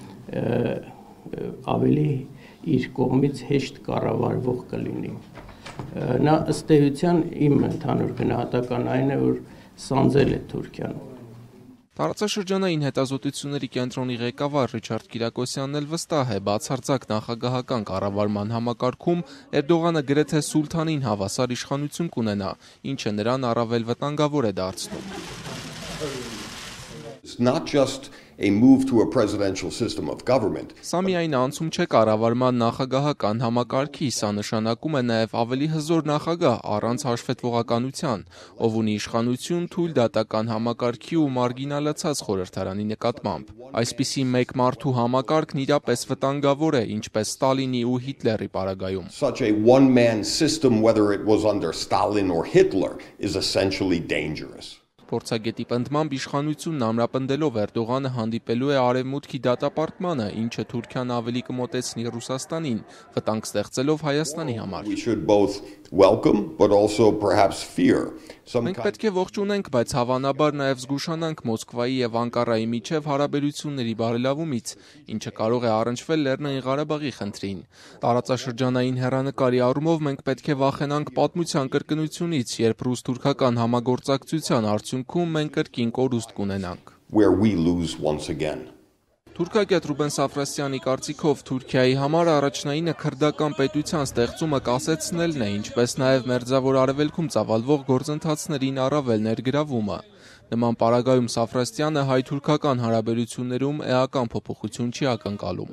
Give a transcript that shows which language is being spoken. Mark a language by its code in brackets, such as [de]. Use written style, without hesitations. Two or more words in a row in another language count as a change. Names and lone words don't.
[hy] ավելի իր կողմից հեշտ կառավարվող կլինի։ Նա ըստ էության իմ ընդհանուր գնահատական այն է, որ սանձել է Թուրքիան։ Տարածաշրջանային հետազոտությունների կենտրոնի ղեկավար Ռիչարդ Կիրակոսյանն էլ վստահ է, բացարձակ նախագահական կառավարման համակարգում Էրդողանը գրեթե սուլթանին հավասար իշխանություն կունենա, ինչը նրան առավել վտանգավոր է դարձնում։ [en] It's not just a move to a presidential system of government. [hy] Սա միայն անցում չէ կառավարման նախագահական համակարգի, սա նշանակում է նաև ավելի հզոր նախագահ առանց հաշվետվողականության, ով ունի իշխանություն թույլ դատական համակարգի ու մարգինալացած խորհրդարանի նկատմամբ։ Այսպիսի մեկ մարդու համակարգն իրապես վտանգավոր է, ինչպես Ստալինի ու Հիտլերի պարագայում։ [en] Such a one-man system, whether it was under Stalin or Hitler, is essentially dangerous. [hy] Փորձագետի պնդմամբ իշխանությունն ամրապնդելով Էրդողանը հանդիպելու է արևմուտքի դատապարտմանը, ինչը Թուրքիան ավելի կմոտեցնի Ռուսաստանին, վտանգ ստեղծելով Հայաստանի համար։ [en] We should both welcome, but also perhaps fear. [hy] Մենք պետք է ողջունենք, բայց հավանաբար նաև զգուշանանք Մոսկվայի եւ Անկարայի միջև հարաբերությունների բարելավումից, ինչը կարող է առնչվել Լեռնային Ղարաբաղի խնդրին։ Տարածաշրջանային հեռանկարի առումով մենք պետք է վախենանք պատմության կրկնությունից, երբ ռուս-թուրքական համագործակցության արդյունքում մենք կրկին կորուստ կունենանք։ [en] Where we lose once again. [hy] Թուրքագետ Ռուբեն Սաֆրասյանի կարծիքով Թուրքիայի համար առաջնայինը քրդական պետության ստեղծումը կասեցնելն է, ինչպես նաև մերձավոր արևելքում ծավալվող գործընթացներին առավել ներգրավումը։ Նման պարագայում Սաֆրասյանը հայ-թուրքական հարաբերություններում էական փոփոխություն չի ակնկալում։